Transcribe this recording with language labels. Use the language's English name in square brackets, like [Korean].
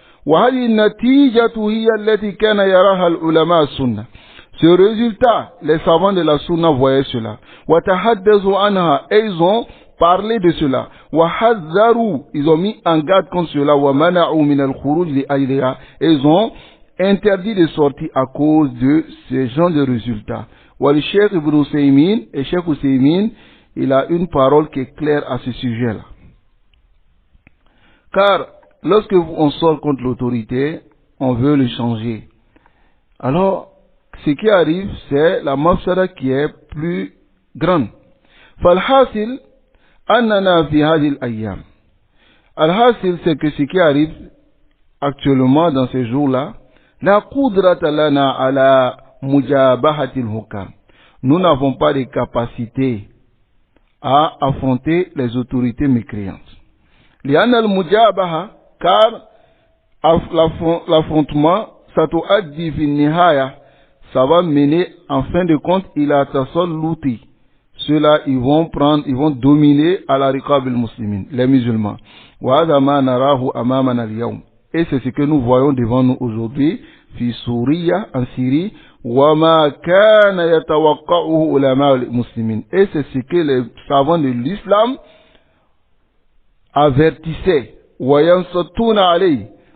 [Arabic] وهذه النتيجة هي التي كان يراها العلماء السنة. [French] Ce résultat, les savants de la Sunna voyaient cela. [Arabic] وتحدثوا عنها, [French] et ils ont parlé de cela. [Arabic] وحذروا, [French] ils ont mis en garde contre cela. [Arabic] ومنعوا من الخروج لأجلها, [French] et ils ont interdit de sortir à cause de ce genre de résultats. [Arabic] والشيخ ابن [French] Usaymin, et Cheikh Usaymin, il a une parole qui est claire à ce sujet-là. Car lorsque on sort contre l'autorité, on veut le changer. Alors, ce qui arrive, c'est la mafsada qui est plus grande. [Arabic] فالحاصل أننا في هذه الأيام. الحاصل, [French] c'est que ce qui arrive actuellement dans ces jours-là, [Arabic] لا قدرة لنا على مجابهة الحكام. [French] Nous n'avons pas de capacité à affronter les autorités mécréantes. [Arabic] لأن المجابهة, [French] car l'affrontement, [Arabic] ستؤدي في النهاية, [French] ça va mener en fin de compte [Arabic] إلى تسلط. [French] Ceux-là, ils vont dominer à la [Arabic] riqab al-muslimin, [French] les musulmans. [Arabic] وهذا ما نراه أمامنا اليوم. [French] Et c'est ce que nous voyons devant nous aujourd'hui, [Arabic] في سوريا, [French] en Syrie, [Arabic] وما كان يتوقعه علماء المسلمين. [French] Et c'est ce que les savants de l'islam avertissaient. [Arabic] وينصتون عليه.